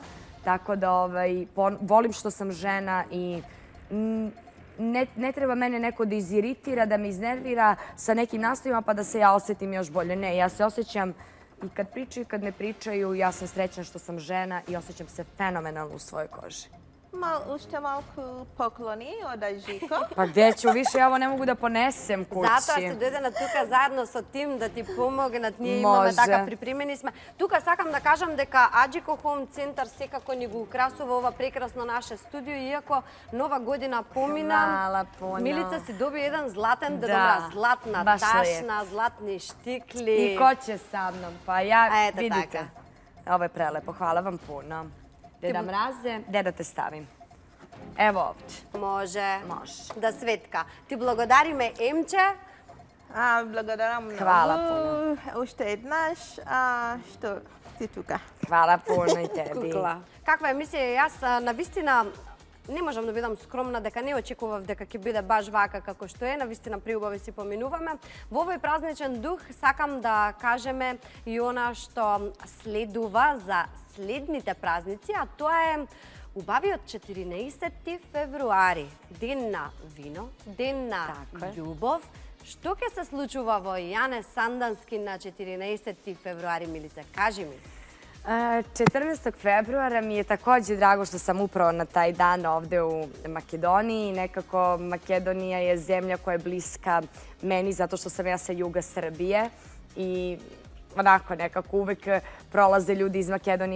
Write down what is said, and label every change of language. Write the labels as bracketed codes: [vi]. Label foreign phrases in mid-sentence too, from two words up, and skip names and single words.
[sr] Tako da volim što sam žena i ne treba mene neko da iziritira, da me iznervira sa nekim nastavima pa da se ja osjetim još bolje. Ne, ja se osjećam i kad pričaju i kad ne pričaju, ja sam srećna što sam žena i osjećam se fenomenalno u svojoj koži. [mk] Уште малку поклони од Жико. [sr] Pa gde ću više, ja ovo ne mogu da ponesem kući. [mk] Zato se dojdena тука заедно со тим да ти помогнат. Ние имаме така припремени сме. Тука сакам да кажам дека Аџико Хоум Центар секако ни го украсува ова прекрасно наше студио, иако нова година помина. Милица си доби еден златен дедомраз, златна ташна, златни штикли. [sr] I ko će sa mnom? Pa ja, Eto vidite. [mk] така. [sr] Ovo je prelepo, hvala vam puno. Deda Mraze, gde da te stavim? Evo ovdje. [mk] Може. [sr] Može. [mk] Да Светка. Ти благодариме Емче. Благодарам много. [sr] Hvala puno. [mk] Още еднаш, što си тука. [sr] Hvala puno i tebi. [mk] Кукла. Каква емисија? Јас навистина не можам да бидам скромна дека не очекував дека ќе биде баш вака како што е. Навистина приубави си поминуваме. Во овој празничен дух сакам да кажеме и она што следува за следните празници, а тоа е убавиот 14 февруари. Ден на вино, ден на љубов. Што ќе се случува во Јане Сандански на 14 февруари, Милице? Кажи ми. 14. [sr] februara mi je takođe drago što sam upravo na taj dan ovde u Makedoniji. Nekako Makedonija je zemlja koja je bliska meni zato što sam ja sa juga Srbije i onako nekako uvek prolaze ljudi iz Makedonije,